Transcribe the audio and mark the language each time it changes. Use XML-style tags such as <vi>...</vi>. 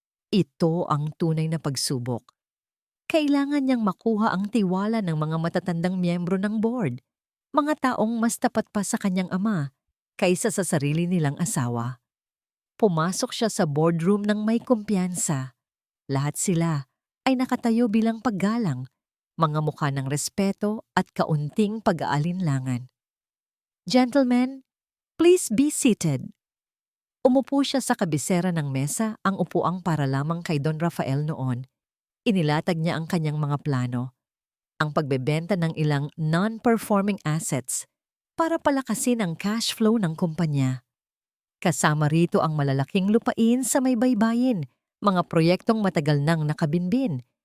<tl>Ito ang tunay na pagsubok. Kailangan niyang makuha ang tiwala ng mga matatandang miyembro ng board, mga taong mas tapat pa sa kanyang ama kaysa sa sarili nilang asawa. Pumasok siya sa boardroom ng may kumpiyansa. Lahat sila ay nakatayo bilang paggalang, mga mukha ng respeto at kaunting pag-aalinlangan.</tl> <en>"Gentlemen, please be seated."</en> <tl>Umupo siya sa kabisera ng mesa, ang upuang para lamang kay Don Rafael noon. Inilatag niya ang kanyang mga plano, ang pagbebenta ng ilang non-performing assets para palakasin ang cash flow ng kumpanya. Kasama rito ang malalaking lupain sa may baybayin, mga proyektong matagal nang nakabinbin.</tl>